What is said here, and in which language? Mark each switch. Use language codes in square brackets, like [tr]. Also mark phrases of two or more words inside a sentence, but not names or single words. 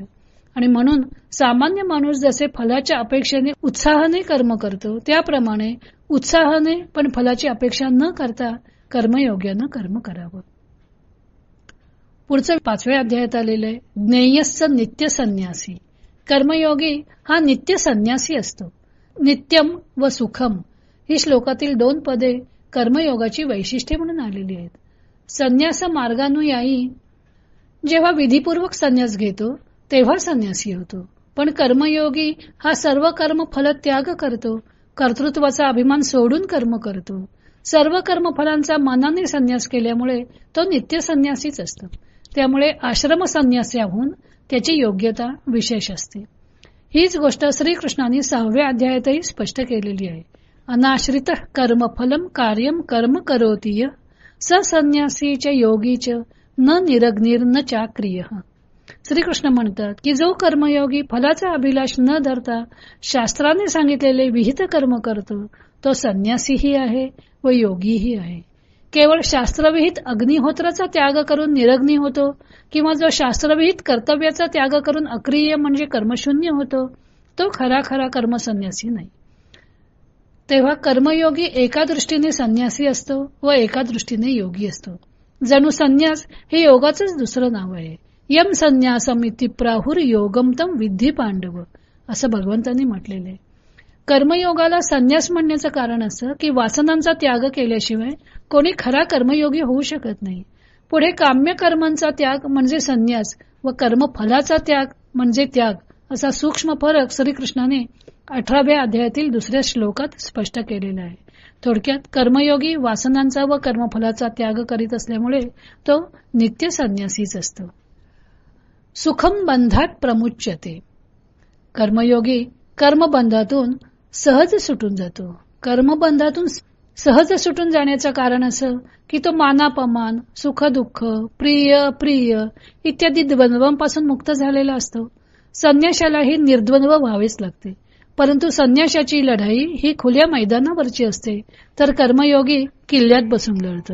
[mr] आणि म्हणून सामान्य माणूस जसे फलाच्या अपेक्षेने उत्साहाने कर्म करतो, त्याप्रमाणे उत्साहाने पण फलाची अपेक्षा न करता कर्मयोग्यानं कर्म करावं. पुढचं 5व्या अध्यायात आलेलं आहे [sa] ज्ञेयस्स नित्य संन्यासी. [mr] कर्मयोगी हा नित्य संन्यासी असतो. नित्यम व सुखम ही श्लोकातील 2 पदे कर्मयोगाची वैशिष्ट्ये म्हणून आलेली आहेत. संन्यास मार्गानुयायी जेव्हा विधीपूर्वक संन्यास घेतो तेव्हा संन्यासी होतो. पण कर्मयोगी हा सर्व कर्म फल त्याग करतो. कर्तृत्वाचा अभिमान सोडून कर्म करतो. सर्व कर्मफलांचा मनाने संन्यास केल्यामुळे तो नित्य संन्यासीच असतो. त्यामुळे आश्रम संन्यासाहून त्याची योग्यता विशेष असते. हीच गोष्ट श्रीकृष्णांनी 6व्या अध्यायातही स्पष्ट केलेली आहे. [sa] अनाश्रित कर्मफलम कार्यम कर्म करोतीय स संन्यासीच योगीच न निरग्निर न चाक्रिय. [mr] श्रीकृष्ण म्हणतात की जो कर्मयोगी फलाचा अभिलाष न धरता शास्त्राने सांगितलेले विहित कर्म करतो तो संन्यासीही आहे व योगीही आहे. केवळ शास्त्रविहित अग्निहोत्राचा त्याग करून निरग्नी होतो किंवा जो शास्त्रविहित कर्तव्याचा त्याग करून अक्रिय म्हणजे कर्मशून्य होतो तो खरा कर्मसन्यासी नाही. तेव्हा कर्मयोगी एका दृष्टीने संन्यासी असतो व एका दृष्टीने योगी असतो. जणू संन्यास हे योगाचंच दुसरं नाव आहे. [sa] यम संन्यासम इति प्राहुर योगम तम विद्धी पांडव [mr] असं भगवंतांनी म्हटलेले. कर्मयोगाला संन्यास म्हणण्याचं कारण असं की वासनांचा त्याग केल्याशिवाय कोणी खरा कर्मयोगी होऊ शकत नाही. पुढे काम्य कर्मांचा त्याग म्हणजे संन्यास व कर्मफलाचा त्याग म्हणजे त्याग असा सूक्ष्म फरक श्रीकृष्णाने 18व्या अध्यायातील 2ऱ्या श्लोकात स्पष्ट केलेला आहे. थोडक्यात कर्मयोगी वासनांचा व कर्मफलाचा त्याग करीत असल्यामुळे तो नित्य संन्यासीच असतो. [sa] सुखम बंधात प्रमुच्यते. [mr] कर्मयोगी कर्मबंधातून सहज सुटून जातो. कर्मबंधातून सहज सुटून जाण्याचं कारण असं की तो मानापमान, सुख दुःख, प्रिय अप्रिय इत्यादी द्वंद्वांपासून मुक्त झालेला असतो. संन्याशालाही निर्द्वंद्व व्हावेच लागते. परंतु संन्याशाची लढाई ही खुल्या मैदानावरची असते तर कर्मयोगी किल्ल्यात बसून लढतो.